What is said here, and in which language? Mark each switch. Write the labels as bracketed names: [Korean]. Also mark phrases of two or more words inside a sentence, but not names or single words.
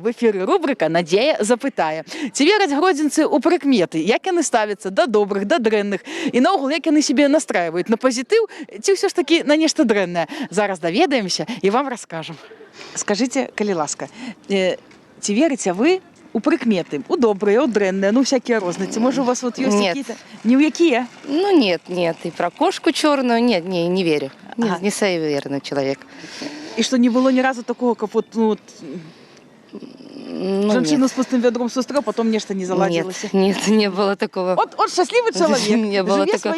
[Belarusian] В эфіры рубрика «Надзея запытае». Ці вераць гродзенцы ў прыкметы, як яны ставяцца да добрых, да дрэнных, і наогул, як яны себе настраиваюць на пазітыў, ці ўсё ж такі на нешта дрэннае? Зараз даведаемся і вам раскажам. Скажыце, калі ласка, ці верыце вы у прыкметы, у добрыя, у дрэнныя, ну всякие розныя? Ці можа у вас вот ёсць какие-то? Ні ў якія? [Russian] Ну нет. И про кошку черную не верю. Не суеверный человек. И что, не было ни разу такого, как вот, женщину с пустым ведром сестра, потом нечто не заладилось? Нет, не было такого. Вот счастливый человек. Не было живе такого.